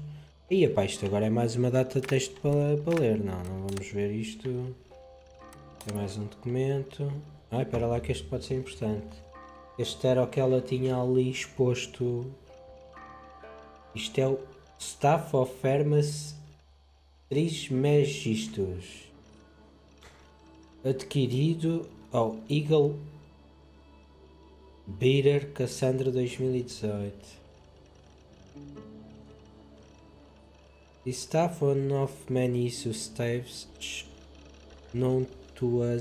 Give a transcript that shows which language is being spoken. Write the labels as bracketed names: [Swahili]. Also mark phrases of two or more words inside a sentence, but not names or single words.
[Portuguese] E epá, isto agora é mais uma data de texto para ler. Não vamos ver isto. É mais um documento. Ai, espera lá que este pode ser importante. Este era o que ela tinha ali exposto. Isto é o Staff of Hermes Trismegistus, adquirido ao Eagle Beater Cassandra 2018. [English] The staff one of many issue staves known to us.